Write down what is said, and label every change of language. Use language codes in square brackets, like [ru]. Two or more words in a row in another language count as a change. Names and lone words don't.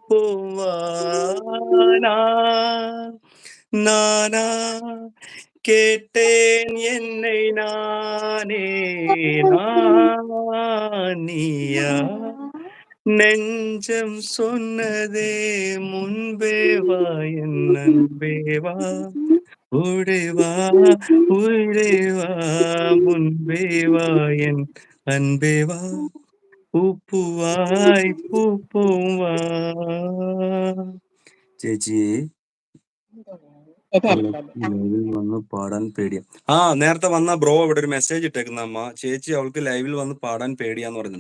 [ta] பூவானா நானா கேட்டேன் என்னை நானே, நீயா நெஞ்சம் சொன்னதே முன்பே வா என் அன்பே வா, ஓடேவா உயிரேவா, முன்பே வா என் அன்பே வா, പൂപ്പുവായി പൂപ്പുവാ. [ml] ചേച്ചി ലൈവിൽ വന്ന് പാടാൻ പേടിയാ. നേരത്തെ വന്ന ബ്രോ ഇവിടെ ഒരു മെസ്സേജ് ഇട്ടേക്കുന്ന അമ്മ, ചേച്ചി അവൾക്ക് ലൈവിൽ വന്ന് പാടാൻ പേടിയാന്ന് പറയുന്നുണ്ട്.